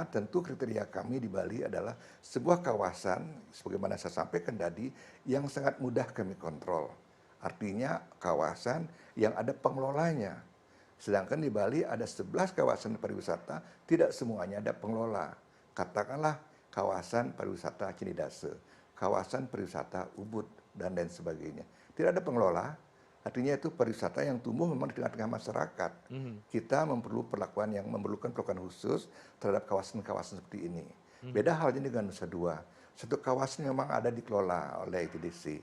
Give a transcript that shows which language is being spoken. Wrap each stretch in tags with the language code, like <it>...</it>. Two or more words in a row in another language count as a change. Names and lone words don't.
<id>Tentu kriteria kami di Bali adalah sebuah kawasan, sebagaimana saya sampaikan tadi, yang sangat mudah kami kontrol. Artinya kawasan yang ada pengelolanya. Sedangkan di Bali ada 11 kawasan pariwisata, tidak semuanya ada pengelola. Katakanlah kawasan pariwisata Cinidase, kawasan pariwisata Ubud, dan lain sebagainya. Tidak ada pengelola, artinya itu pariwisata yang tumbuh memang di tengah-tengah masyarakat. Kita memerlukan perlakuan khusus terhadap kawasan-kawasan seperti ini. Beda halnya dengan Nusa Dua. Satu kawasan memang ada dikelola oleh ITDC.</id>